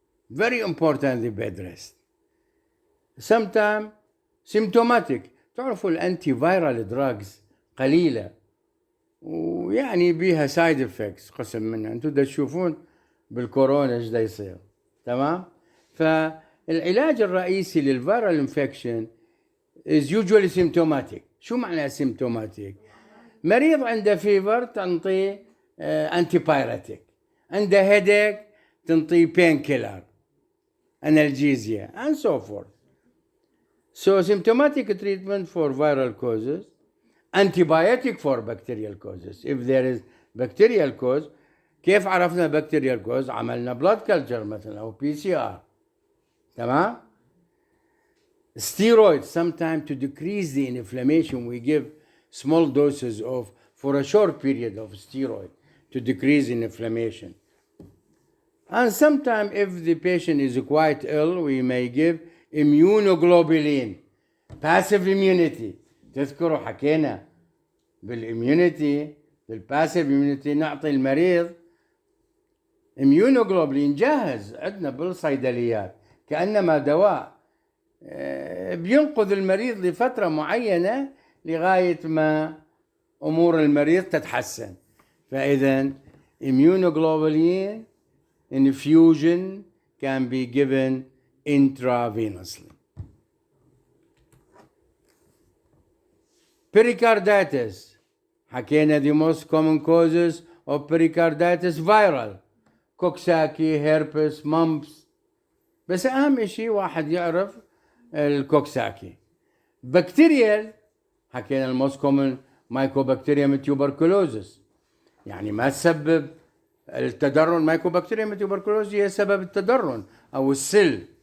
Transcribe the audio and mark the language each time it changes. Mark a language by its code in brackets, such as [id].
[en] very important the bed rest. sometimes symptomatic. [ar] تعرفوا الانتي فايرال دراجز قليلة ويعني بيها سايد افكتس قسم منها. انتم دا تشوفون بالكورونا ايش دا يصير. تمام. فالعلاج الرئيسي للفيرال انفكشن is usually symptomatic. شو معنى symptomatic؟ مريض عنده فيفر تنطيه انتي بايرتيك، عنده هيديك تنطيه بين كيلر، analgesia and so forth. [en] So symptomatic treatment for viral causes, antibiotic for bacterial causes. If there is bacterial cause, كيف عرفنا bacterial cause؟ عملنا blood culture مثلا أو PCR. تمام؟ Steroids, sometimes to decrease the inflammation, we give small doses of, for a short period of steroid to decrease inflammation. And sometimes if the patient is quite ill, we may give immunoglobulin, passive immunity. [ar] تذكروا حكينا بالimmunity بالpassive immunity نعطي المريض immunoglobulin جاهز عندنا بالصيدليات كأنما دواء بينقذ المريض لفترة معينة لغاية ما أمور المريض تتحسن. [en] فإذا immunoglobulin infusion can be given intravenously. Pericarditis. حكينا the most common causes of pericarditis viral. Coxsackie, herpes, mumps. [ar] بس أهم شيء واحد يعرف الكوكساكي. بكتيريال حكينا الموست كومن مايكوبكتيريوم تيوبركلوزس، يعني ما تسبب التدرن. مايكوبكتيريوم تيوبركلوزس هي سبب التدرن أو السل.